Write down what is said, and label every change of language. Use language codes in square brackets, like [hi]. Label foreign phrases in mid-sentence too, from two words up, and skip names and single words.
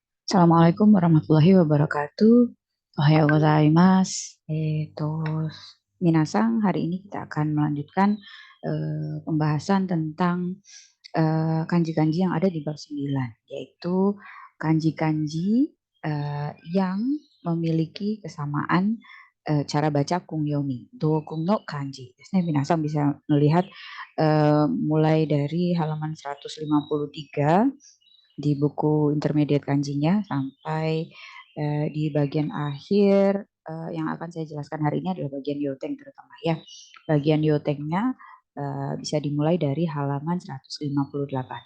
[ar] السلام عليكم ورحمة الله وبركاته. [ja] おはようございます. Minasang, [id] hari ini kita akan melanjutkan pembahasan tentang kanji-kanji yang ada di bab 9, yaitu kanji-kanji yang memiliki kesamaan cara baca kungyomi, [ja] 同訓の漢字. [id] Jadi minasang bisa melihat mulai dari halaman 153 di buku intermediate kanjinya sampai di bagian akhir yang akan saya jelaskan hari ini adalah bagian yoteng terutama ya. Bagian yotengnya bisa dimulai dari halaman 158.